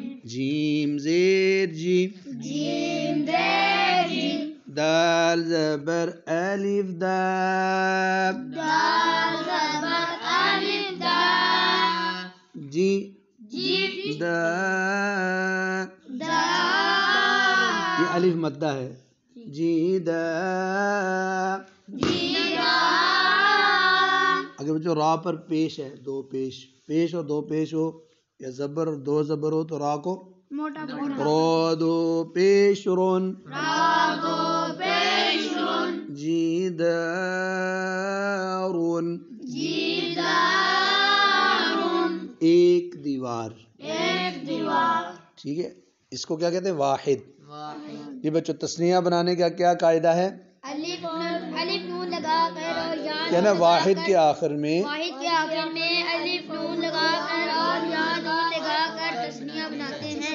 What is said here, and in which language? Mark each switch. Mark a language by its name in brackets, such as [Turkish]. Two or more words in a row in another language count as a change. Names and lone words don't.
[Urdu] جيم زير جي. جيم زير جي. دال زبر ألف دال. دال زبر ألف دال. جي. جي. دا. دا. یہ الف مدہ ہے. جی دا. جی دا. اگر بچوں را پر پیش ہے، دو پیش اور دو پیش ہو یا زبر اور دو زبر ہو تو را کو موٹا رو دو پیش رون. رادو پیشون. جیدارون. جیدارون. ایک دیوار. ایک دیوار. ٹھیک ہے، اس کو کیا کہتے ہیں؟ واحد. یہ بچوں تثنیہ بنانے کا کیا قاعدہ ہے؟ الف نون لگا کر اور یا کیا نا واحد کے آخر میں واحد کے آخر میں الف نون لگا کر اور یا نون لگا کر تثنیہ بناتے ہیں.